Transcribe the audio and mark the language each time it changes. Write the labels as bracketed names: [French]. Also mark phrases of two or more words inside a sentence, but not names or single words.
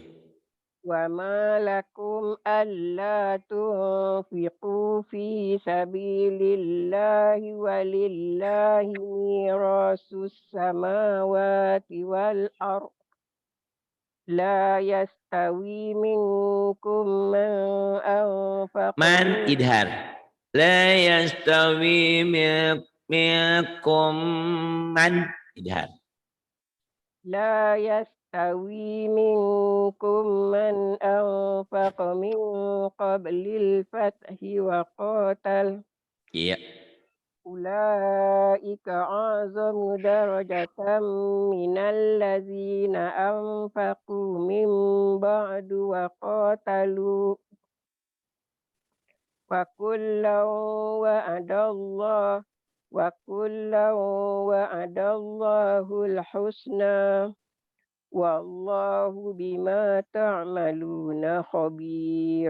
[Arabic] وما لكم ألا تنفقوا في سبيل الله ولله ميراث السماوات والأرض لا يستوي منكم من أنفق من اذر لا يستوي منكم من اذر لا يستوي منكم من أنفق من قبل الفتح وقاتل iya أولئك أعظم درجة من الذين أنفقوا من بعد وقاتلوا وكلا وعد الله الحسنى والله بما تعملون خبير.